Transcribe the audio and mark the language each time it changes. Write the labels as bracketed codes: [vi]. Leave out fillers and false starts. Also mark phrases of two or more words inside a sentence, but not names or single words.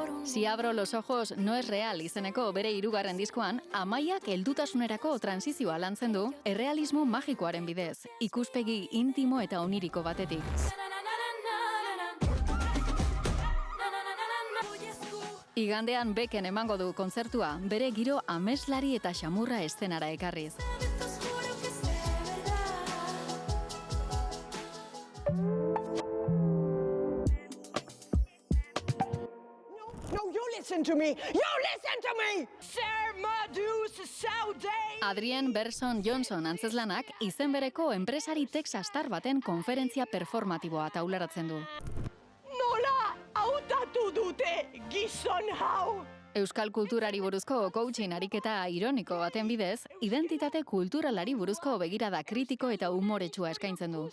[eu] Si abro los ojos no es real izeneko bere hirugarren diskoan, Amaiak heldutasunerako transizioa lantzen du errealismo magikoaren bidez, ikuspegi intimo eta oniriko batetik. Igandean Beken emango du kontzertua, bere giro ameslari eta xamurra eszenara ekarriz. [en] Listen to me! You listen to me! [eu] Adrien Berson Johnson antzeslanak izen bereko enpresari texastar baten konferentzia performatiboa taularatzen du. Nola hautatu dute gizon hau! Euskal kulturari buruzko coaching ariketa ironiko baten bidez, identitate kulturalari buruzko begirada kritiko eta umoretsua eskaintzen du.